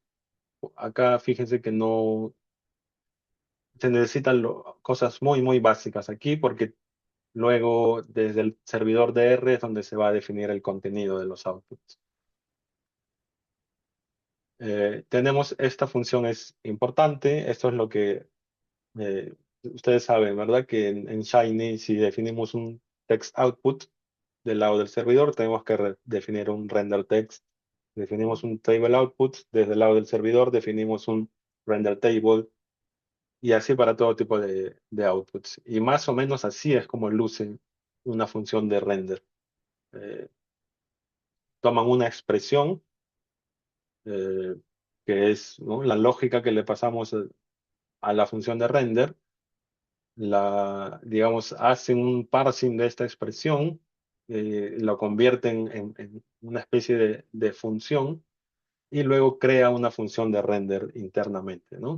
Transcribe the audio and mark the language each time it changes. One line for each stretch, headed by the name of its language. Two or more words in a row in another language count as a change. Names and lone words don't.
Spanish: Acá fíjense que no se necesitan cosas muy básicas aquí porque luego desde el servidor de R es donde se va a definir el contenido de los outputs. Tenemos esta función es importante, esto es lo que ustedes saben, ¿verdad? Que en Shiny si definimos un
English: text output
Spanish: del lado del servidor, tenemos que definir un
English: render text.
Spanish: Definimos un
English: table output,
Spanish: desde el lado del servidor definimos un
English: render table
Spanish: y así para todo tipo de outputs. Y más o menos así es como lucen una función de render. Eh, Toman una expresión eh, que es, ¿no?, la lógica que le pasamos a la función de render, digamos, hacen un parsing de esta expresión, lo convierten en una especie de función y luego crea una función de render internamente, ¿no?